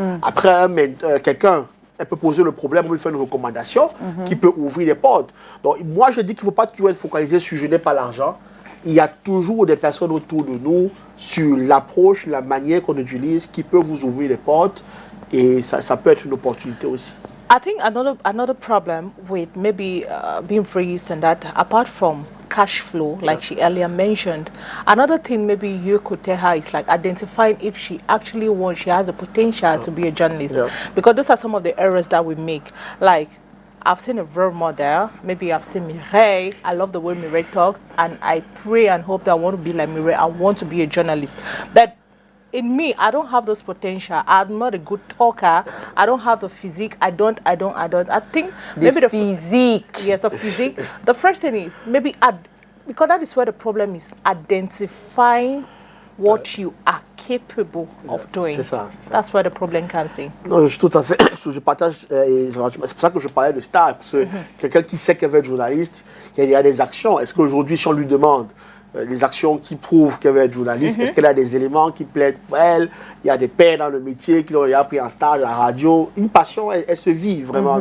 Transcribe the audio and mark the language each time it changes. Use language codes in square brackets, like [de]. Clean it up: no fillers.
[fr] Après, quelqu'un... Elle peut poser le problème, on lui fait une recommandation qui peut ouvrir les portes. Donc, moi, je dis qu'il ne faut pas toujours être focalisé sur « je n'ai pas l'argent ». Il y a toujours des personnes autour de nous, sur l'approche, la manière qu'on utilise, qui peut vous ouvrir les portes, et ça peut être une opportunité aussi. [en] I think another problem with maybe being raised and that, apart from cash flow, like she earlier mentioned, another thing maybe you could tell her is like identifying if she actually wants, she has the potential to be a journalist. Because those are some of the errors that we make. Like, I've seen a role model, maybe I've seen Mireille, I love the way Mireille talks, and I pray and hope that I want to be like Mireille, I want to be a journalist. But in me, I don't have those potential. I'm not a good talker. I don't have the physique. I think maybe the physique. Yes, the physique. The first thing is maybe because that is where the problem is, identifying what you are capable of doing. [fr] C'est ça. [en] That's where the problem comes in. [fr] Non, je suis tout à fait, je partage, c'est pour ça que je parlais de star, parce que quelqu'un qui sait qu'elle veut être journaliste, il y a des actions. Est-ce qu'aujourd'hui, si on lui demande des actions qui prouvent qu'elle veut être journaliste, est-ce qu'elle a des éléments qui plaident pour elle? Il y a des pairs dans le métier qui l'ont appris en stage à la radio. Une passion, elle se vit vraiment.